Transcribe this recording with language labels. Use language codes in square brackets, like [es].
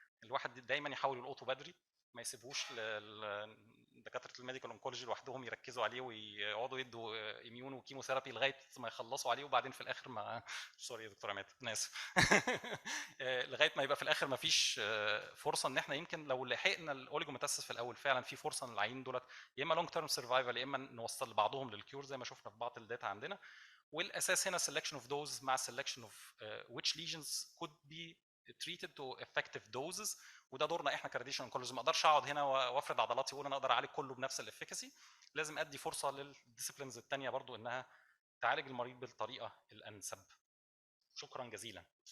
[ar] الواحد دايما يحاول يلقطه بدري، ما يسيبوش دكاتره الميديكال اونكولوجي لوحدهم يركزوا عليه ويقعدوا يدوا اميون وكيموثيرابي لغايه ما يخلصوا عليه، وبعدين في الاخر ما سوري يا دكتور عماد انا اسف لغايه ما يبقى في الاخر ما فيش فرصه ان احنا يمكن لو لحقنا الاوليجوميتاسيس في الاول فعلا في فرصه ان العيين دولت يا اما لونج تيرم سرفايفل، يا اما نوصل لبعضهم للكيور زي ما شفنا في بعض الداتا عندنا. والاساس هنا [en] selection of dose [ar] مع [en] selection of which lesions could be treated to effective doses. [ar] وده دورنا احنا كراديشن اونكولوجي. ما اقدرش اقعد هنا وافرض عضلاتي واقول انا اقدر اعالج كله بنفس الافيكاسي. لازم ادي فرصه للديسيبلينز الثانيه برضو انها تعالج المريض بالطريقه الانسب. شكرا جزيلا.